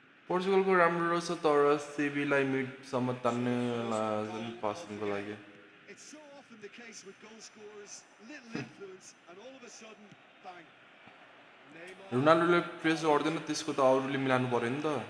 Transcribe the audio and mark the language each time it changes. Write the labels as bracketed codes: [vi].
[ne] पोर्चुगलको राम्रो रहेछ तर सेबीलाई मिडसम्म तान्ने पासिङको लागि [en] It's so often the case with goal scorers, little influence, and all of a sudden, bang. Neymar. [ne] रोनाल्डोले press गर्दैन त्यसको त अरूले मिलाउनु पर्यो नि त